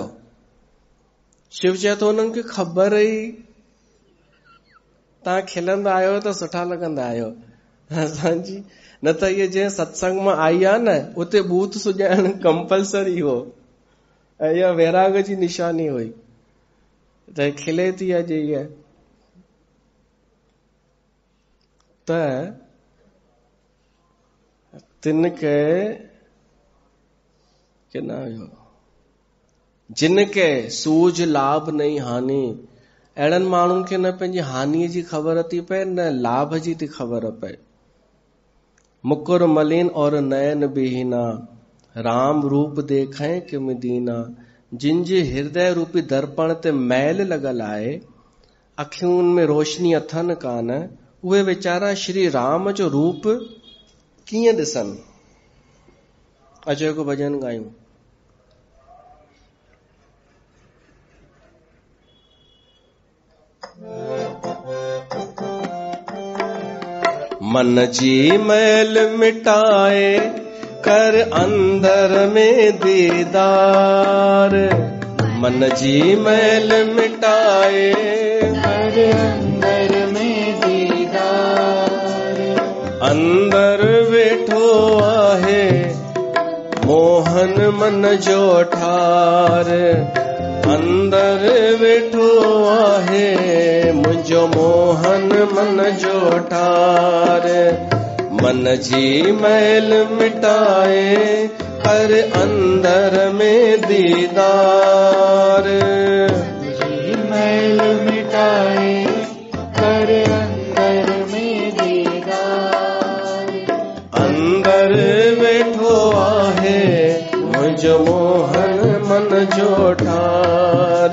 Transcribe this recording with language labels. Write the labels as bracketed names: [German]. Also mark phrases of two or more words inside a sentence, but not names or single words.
[Sindhi] शिव चए थो उन्हनि खे ख़बर ई, तव्हां खिलंदा आहियो त सुठा लॻंदा आहियो असांजी। न त इहे जंहिं सत्संग मां आई आहे न, उते बूथ सुॼाइण कंपलसरी हो ऐं इहा वैराग जी निशानी हुई। त खिले थी अॼु इहा त [Awadhi] तिनके जिनके सूझ लाभ नहीं हानि। [Sindhi] अहिड़नि माण्हुनि खे न पंहिंजी हानिअ जी ख़बर थी पए न लाभ जी थी ख़बर पए। [Awadhi] मुकुर मलिन और नयन बिहीना, राम रूप देखें कि मदीना। [Sindhi] जिन जे हृदय रूपी दर्पण ते मैल लॻल आहे, अखियुनि में रोशनी अथनि कान, उहे वीचारा श्री राम जो रूप कीअं ॾिसनि। अचो हिकु भॼन गायूं। मन जी मैल मिटाए कर अंदर में दीदार। मन जी मैल मिटाए कर अंदर में दीदार। अंदर वेठो आहे मोहन मन जो ठार। अंदर वेठो आहे मुंहिंजो मोहन मन जो ठार। मन जी मैल मिटाए कर अंदर में दीदार। जी मैल मिटाए कर अंदर में दीदार। अंदर वेठो आहे मुझ मोहन मन जो ठार।